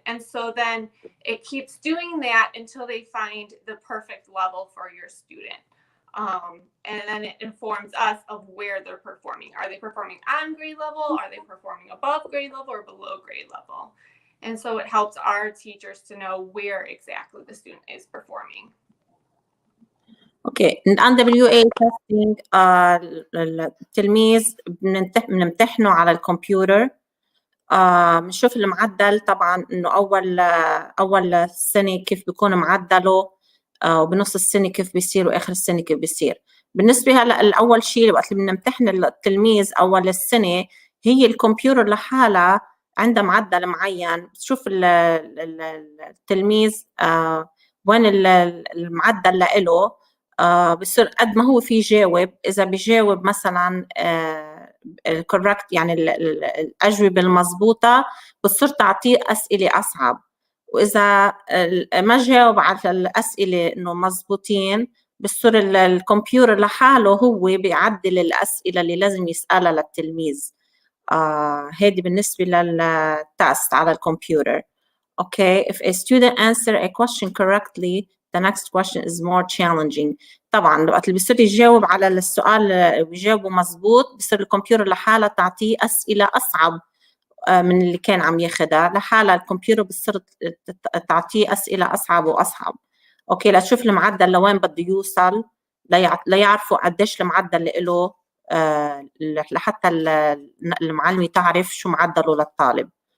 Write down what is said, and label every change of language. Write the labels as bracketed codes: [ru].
[en] And so then it keeps doing that until they find the perfect level for your student. And then it informs us of where they're performing. Are they performing on grade level? Are they performing above grade level or below grade level? And so it helps our teachers to know where exactly the student is performing. Okay. [ar] NWEA testing التلميذ بنمتحنه على الكمبيوتر. بنشوف المعدل طبعا انه اول سنه كيف بيكون معدله، وبنص السنه كيف بيصير، واخر السنه كيف بيصير. بالنسبه هلا الاول شيء وقت اللي بنمتحن التلميذ اول السنه، هي الكمبيوتر لحالها عندها معدل معين. بتشوف التلميذ وين المعدل له، بصير قد ما هو في يجاوب. اذا بيجاوب مثلا الكوركت يعني الاجوبه المضبوطه، بتصير تعطيه اسئله اصعب. واذا ما جاوب على الاسئله انه مضبوطين، بصير الكمبيوتر لحاله هو بيعدل الاسئله اللي لازم يسالها للتلميذ. هذه بالنسبه للتست على الكمبيوتر. [en] Okay, if a student answer a question correctly, the next question is more challenging. [ar] طبعا وقت اللي بيصير يجاوب على السؤال ويجاوبه مزبوط، بصير الكمبيوتر لحالها تعطيه أسئلة أصعب من اللي كان عم ياخدها لحالها. الكمبيوتر بتصير تعطيه أسئلة أصعب وأصعب، أوكي، لتشوف المعدل لوين بده يوصل، ليعرفوا قديش المعدل له، لحتى المعلمة تعرف شو معدله للطالب.